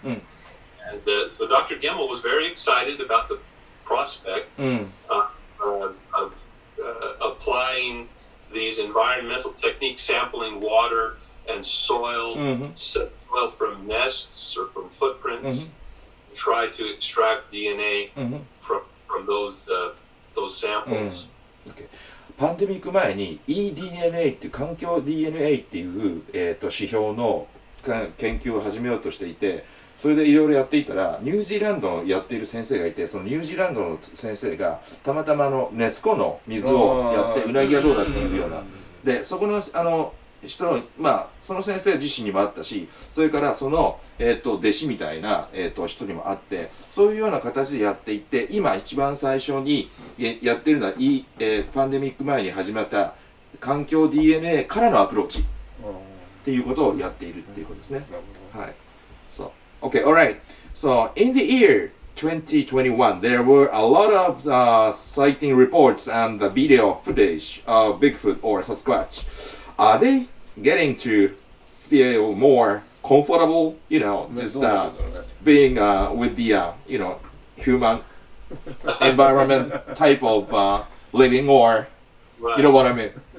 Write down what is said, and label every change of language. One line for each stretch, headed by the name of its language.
English: And so Dr. Gemmell was very excited about the prospect of applying these environmental techniques, sampling water and soil, soil from nests or from footprints, try to extract DNA from those samples. Okay.
Japanese: パンデミック前に eDNA っていう環境 DNA っていう、指標の研究を始めようとしていて、それでいろいろやっていたらニュージーランドのやっている先生がいて、そのニュージーランドの先生がたまたまネス湖の水をやってうなぎがどうだっていうようなで、そこの人のその先生自身にもあったし、それからその弟子みたいな人にもあって、そういうような形でやっていって、今一番最初にやっているのはパンデミック前に始まった環境 DNA からのアプローチっていうことをやっているっていうことですね。はい。
English: So, okay, all right. So in the year 2021, there were a lot of sighting reports and the video footage of Bigfoot or Sasquatch. Are they getting to feel more comfortable, just being with the, human environment type of living, or, you know what I mean?